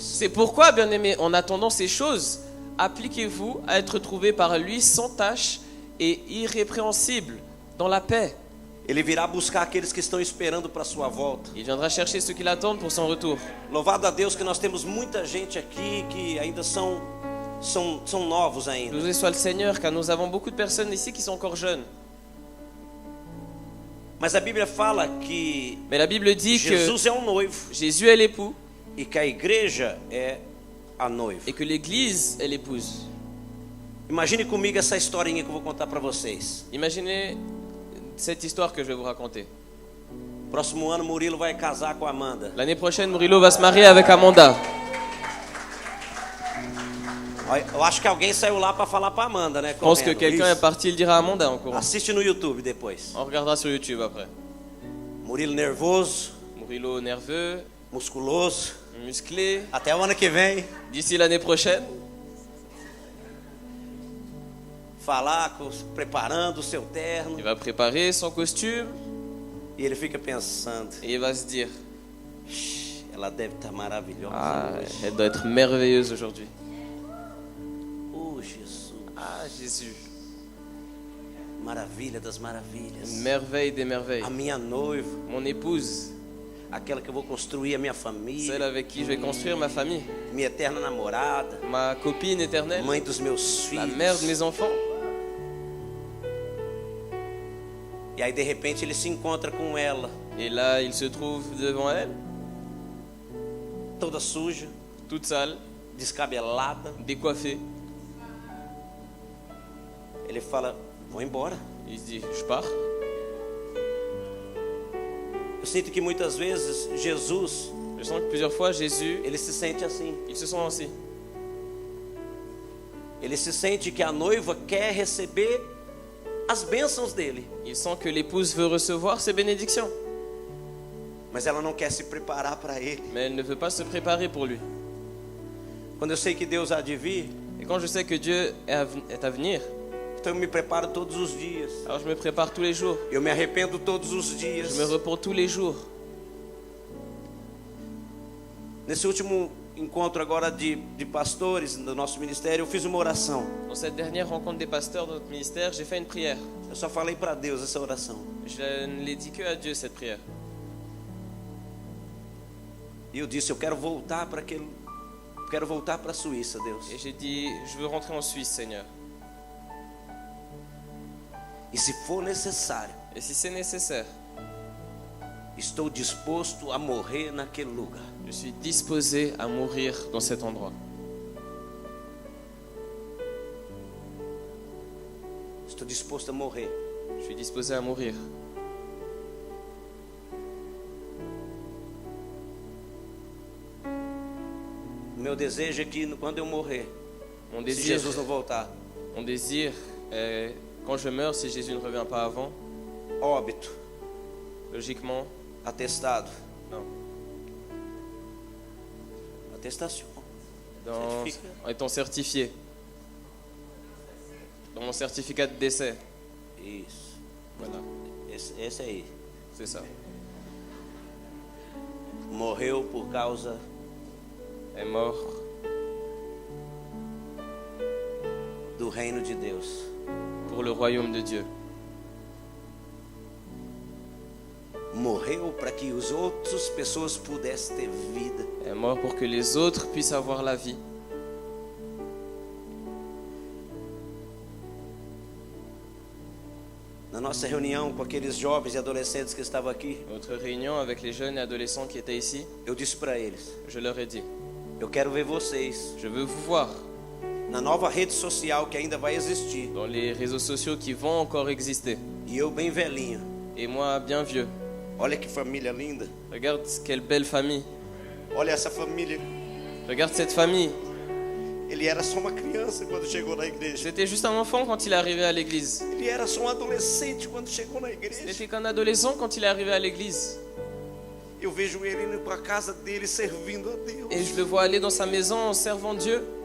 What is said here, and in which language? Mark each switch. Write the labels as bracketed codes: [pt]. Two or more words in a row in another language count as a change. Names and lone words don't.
[fr] C'est pourquoi, bien-aimés, en attendant ces choses, appliquez-vous à être trouvés par lui sans tache et irrépréhensible, dans la paix. [pt] Ele virá buscar aqueles que estão esperando para a sua volta. [fr] Il viendra chercher ceux qui l'attendent pour son retour. [pt] Louvado a Deus que nós temos muita gente aqui que ainda são novos ainda. [fr] Loué soit le Seigneur, car nous avons beaucoup de personnes ici qui sont encore jeunes. [pt] Mas a Bíblia fala que [fr] Mais la Bible dit [pt] Jesus que é um noivo [fr] Jésus est l'époux [pt] e que a igreja é a noiva. [fr] et que l'Église est l'épouse. [pt] Imagine comigo essa historinha que eu vou contar para vocês. [fr] Imaginez cette histoire que je vais vous raconter. [pt] Próximo ano Murilo vai casar com a Amanda. [fr] L'année prochaine, Murilo va se marier avec Amanda. [pt] Eu acho que alguém saiu lá para falar para Amanda, né? [fr] Je pense que [pt] correndo. [fr] quelqu'un est [pt] Isso. [fr] parti le dire à Amanda en courant. [pt] Assiste no YouTube depois. [fr] On regardera sur YouTube après. [pt] Murilo nervoso, [fr] Murilo nerveux, [pt] musculoso. [fr] musclé. [pt] Até o ano que vem, [fr] D'ici l'année prochaine, [pt] preparando o seu terno. [fr] il va préparer son costume [pt] E ele fica pensando: [fr] et il va se dire: [pt] ela deve estar maravilhosa. ah, hoje. [fr] elle doit être merveilleuse aujourd'hui. [pt] Oh, Jesus. [fr] Ah, Jésus, [pt] Maravilha das maravilhas. [fr] merveille des merveilles. [pt] A minha noiva, [fr] Mon épouse, [pt] aquela que eu vou construir a minha família, [fr] celle avec qui je vais construire ma famille, [pt] minha eterna namorada, [fr] ma copine éternelle, [pt] mãe dos meus [fr] la [pt] filhos. [fr] mère de mes enfants. [pt] E aí de repente ele se encontra com ela, [fr] Et là, il se trouve devant elle, [pt] toda suja, [fr] toute sale, [pt] descabelada. [fr] décoiffée. [pt] Ele fala: vou embora. [fr] Il se dit: je pars. [pt] Eu sinto que muitas vezes Jesus, [fr] Je sens que plusieurs fois, Jésus, [pt] ele se sente assim. [fr] il se sent ainsi. [pt] Ele se sente que a noiva quer receber as bênçãos dele, [fr] Il sent que l'épouse veut recevoir ses bénédictions, [pt] mas ela não quer se preparar para ele. [fr] mais elle ne veut pas se préparer pour lui. [pt] Quando eu sei que Deus há de vir, [fr] Et quand je sais que Dieu est à venir, [pt] então eu me preparo todos os dias. [fr] alors je me prépare tous les jours. [pt] Eu me arrependo todos os dias. [fr] Je me repens tous les jours. [pt] Nesse último encontro agora de pastores do nosso ministério, eu fiz uma oração. [fr] Dans cette dernière rencontre des pasteurs de notre ministère, j'ai fait une prière. [pt] Eu só falei para Deus essa oração. [fr] Je ne l'ai dit que à Dieu, cette prière. [pt] E eu disse: eu quero voltar para a Suíça, Deus. [fr] Et j'ai dit: je veux rentrer en Suisse, Seigneur. [pt] E se for necessário, [fr] Et si c'est nécessaire, [pt] estou disposto a morrer naquele lugar. [fr] je suis disposé à mourir dans cet endroit. [pt] Estou disposto a morrer. [fr] Je suis disposé à mourir. [pt] O meu desejo é que quando eu morrer, [fr] Mon [pt] se [fr] désir, [pt] Jesus não voltar, [fr] mon désir est, quand je meurs, si Jésus ne revient pas avant, [pt] óbito, [fr] logiquement, [pt] atestado, [fr] non. [pt] atestação. [fr] Dans, Certificat. en étant certifié. Dans mon certificat de décès. [pt] Isso. [fr] Voilà, [pt] Esse aí. [fr] c'est ça. [pt] Morreu por causa [fr] Est mort [pt] do reino de Deus. [fr] pour le royaume de Dieu. [pt] Morreu para que as outras pessoas pudessem ter vida. [fr] Est mort pour que les autres puissent avoir la vie. [pt] Na nossa reunião com aqueles jovens e adolescentes que estavam aqui, [fr] Notre réunion avec les jeunes et adolescents qui étaient ici, [pt] eu disse para eles: [fr] je leur ai dit: [pt] eu quero ver vocês [fr] je veux vous voir [pt] na nova rede social que ainda vai existir. [fr] dans les réseaux sociaux qui vont encore exister. [pt] E eu bem velhinho. [fr] Et moi, bien vieux. [pt] Olha que família linda. [fr] Regarde quelle belle famille. [pt] Olha essa família. [fr] Regarde cette famille. [pt] Ele era só uma criança quando chegou na igreja. [fr] C'était juste un enfant quand il est arrivé à l'église. [pt] Ele era só um adolescente quando chegou na [fr] Il [pt] igreja. [fr] n'était qu'un adolescent quand il est arrivé à l'église. [pt] Eu vejo ele indo para a casa dele servindo a Deus. [fr] Et je le vois aller dans sa maison en servant Dieu.